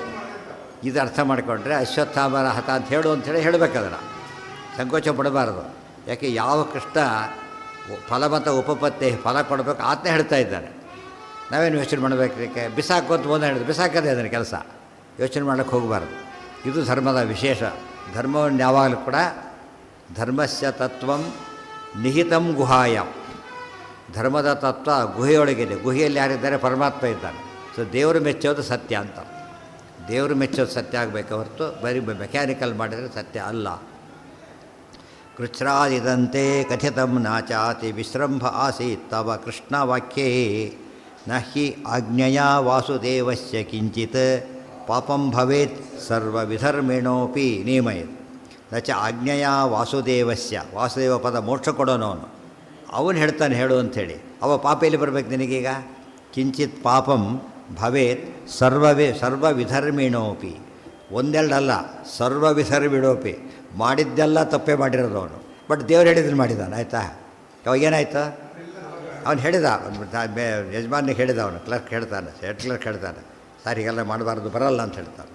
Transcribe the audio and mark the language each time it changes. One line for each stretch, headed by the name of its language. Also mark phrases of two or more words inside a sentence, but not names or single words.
Kannada: ಇದು ಅರ್ಥ ಮಾಡಿಕೊಂಡ್ರೆ ಅಶ್ವತ್ಥಾಮನ ಹತ ಅಂತ ಹೇಳು ಅಂಥೇಳಿ ಹೇಳಬೇಕದನ್ನು, ಸಂಕೋಚ ಪಡಬಾರ್ದು. ಯಾಕೆ ಯಾವ ಕೃಷ್ಣ ಫಲಮತ ಉಪಪತ್ತಿ ಫಲ ಕೊಡಬೇಕು ಆತನೇ ಹೇಳ್ತಾ ಇದ್ದಾನೆ. ನಾವೇನು ಯೋಚನೆ ಮಾಡಬೇಕು? ಇದಕ್ಕೆ ಬಿಸಾಕು ಅಂತ ಒಂದೇ ಹೇಳಿದ್ರು, ಬಿಸಾಕದೇ ಅದನ್ನು ಕೆಲಸ ಯೋಚನೆ ಮಾಡೋಕ್ಕೆ ಹೋಗಬಾರ್ದು. ಇದು ಧರ್ಮದ ವಿಶೇಷ. ಧರ್ಮವನ್ನು ಯಾವಾಗಲೂ ಕೂಡ
Sanskrit: ಧರ್ಮಸ್ಯ ತತ್ವಂ ನಿಹಿತಂ ಗುಹಾಯಂ.
Kannada: ಧರ್ಮದ ತತ್ವ ಗುಹೆಯೊಳಗಿದೆ. ಗುಹೆಯಲ್ಲಿ ಯಾರಿದ್ದಾರೆ? ಪರಮಾತ್ಮ ಇದ್ದಾನೆ. ಸೊ ದೇವರು ಮೆಚ್ಚೋದು ಸತ್ಯ ಅಂತ. ದೇವರು ಮೆಚ್ಚೋದು ಸತ್ಯ ಆಗಬೇಕು ಹೊರತು ಬರೀ ಮೆಕ್ಯಾನಿಕಲ್ ಮಾಡಿದರೆ ಸತ್ಯ ಅಲ್ಲ.
Sanskrit: ಕೃಚ್ಛ್ರಾದಿದಂತೆ ಕಥಿತಂ ನಾಚಾತಿ ವಿಶ್ರಂಭ ಆಸೀತ್ ತವ ಕೃಷ್ಣ ವಾಕ್ಯೇ ನ ಹಿ ಆಜ್ಞೆಯ ವಾಸುದೇವಸ್ಯ ಕಿಂಚಿತ್ ಪಾಪಂ ಭವೇತ್ ಸರ್ವವಿಧರ್ಮಿಣೋಪಿ ನಿಯಮಯತ್. ನ ಚ ಆಜ್ಞೆಯ ವಾಸುದೇವಸ್ಯ,
Kannada: ವಾಸುದೇವ ಪದ ಮೋಕ್ಷ ಕೊಡೋನವನು, ಅವನು ಹೇಳ್ತಾನೆ ಹೇಳು ಅಂಥೇಳಿ. ಅವ ಪಾಪ ಎಲ್ಲಿ ಬರಬೇಕು ನಿನಗೀಗ?
Sanskrit: ಕಿಂಚಿತ್ ಪಾಪಂ ಭವೇತ್ ಸರ್ವವಿಧರ್ಮಿಣೋಪಿ.
Kannada: ಒಂದೆರಡಲ್ಲ, ಸರ್ವವಿಧರ್ಮಿಣೋಪಿ. ಮಾಡಿದ್ದೆಲ್ಲ ತಪ್ಪೇ ಮಾಡಿರೋದು ಅವನು. ಬಟ್ ದೇವ್ರು ಹೇಳಿದ್ರು ಮಾಡಿದ್ದಾನೆ. ಆಯಿತಾ? ಅವಾಗ ಏನಾಯಿತು? ಅವನು ಹೇಳಿದ, ಯಜಮಾನಿಗೆ ಹೇಳಿದ, ಅವನು ಕ್ಲರ್ಕ್ ಹೇಳ್ತಾನೆ,
English: head clerk
Kannada: ಹೇಳ್ತಾನೆ, ಸರ್ ಹೀಗೆಲ್ಲ ಮಾಡಬಾರ್ದು, ಬರಲ್ಲ ಅಂತ ಹೇಳ್ತಾನೆ.